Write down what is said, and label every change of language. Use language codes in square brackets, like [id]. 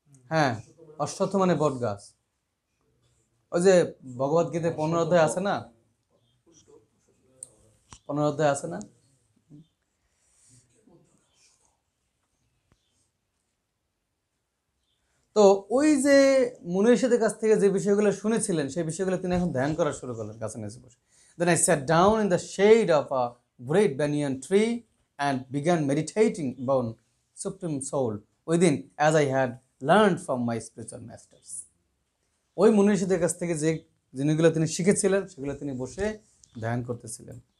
[bn] হ্যাঁ, অশ্বত্থ মানে বট গাছ। ওই যে ভগবত গীতায় 15 অধ্যায় আছে না, 15 অধ্যায় আছে না? তো ওই যে মুনিষীদের কাছ থেকে যে বিষয়গুলো শুনেছিলেন সেই বিষয়গুলো তিনি এখন ধ্যান করা শুরু করলেন গাছের নিচে বসে। [en] Then I sat down in the shade of a great banyan tree and began meditating upon supreme soul within, as I had learned from my spiritual masters. [bn] ওই মুনিষীদের কাছ থেকে যে জিনিসগুলো তিনি শিখেছিলেন সেগুলো তিনি বসে ধ্যান করতেছিলেন।